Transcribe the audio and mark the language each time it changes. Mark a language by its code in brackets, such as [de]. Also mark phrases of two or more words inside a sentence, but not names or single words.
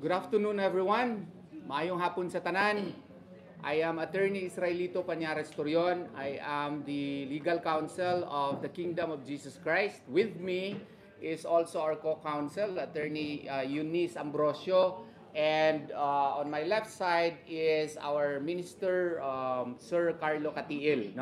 [en] Good afternoon, everyone. [ceb] Maayong hapon sa tanan. [en] I am Attorney Israelito Pañares Torion. I am the legal counsel of the Kingdom of Jesus Christ. With me is also our co-counsel, Attorney Eunice Ambrosio. And on my left side is our Minister, Sir Carlo Catiil.